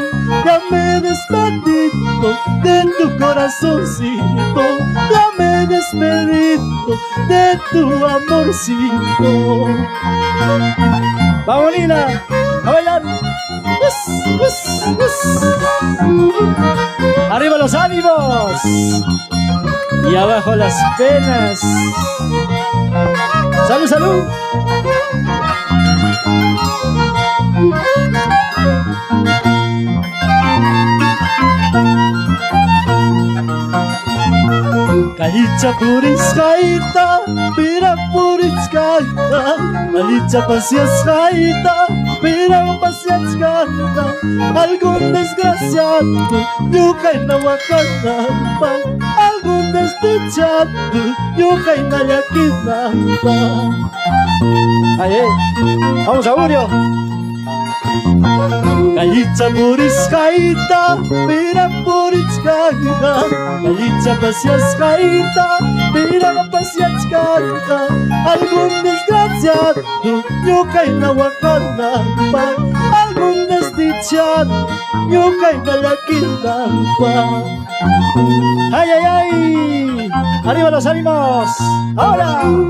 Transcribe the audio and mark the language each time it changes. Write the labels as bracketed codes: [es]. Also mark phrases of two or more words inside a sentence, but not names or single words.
[es] Ya me he despedido de tu corazoncito, ya me he despedido de tu amorcito. ¡Vamos, Lina! ¡A bailar! ¡Arriba los ánimos! Y abajo las penas. ¡Salud, salud! [qu] Kalicha puriscaita, pira puriscaita, Kalicha pasiascaita, pira pasiascaita. [es] Algún desgraciado, yuca y nahuacanapa, algún desdichado, yuca y nayaquinapa. ¡Ay, ay! ¡Vamos, Augurio! [qu] Kalicha puriscaita, pira puriscaita, Kalicha pasiascaita, pira pasiascaita. [es] Algún desgraciado, yuca y nahuacanapa, algún desdichado, yuca y nayaquinapa. ¡Ay, ay, ay! ¡Arriba los ánimos! ¡Ahora!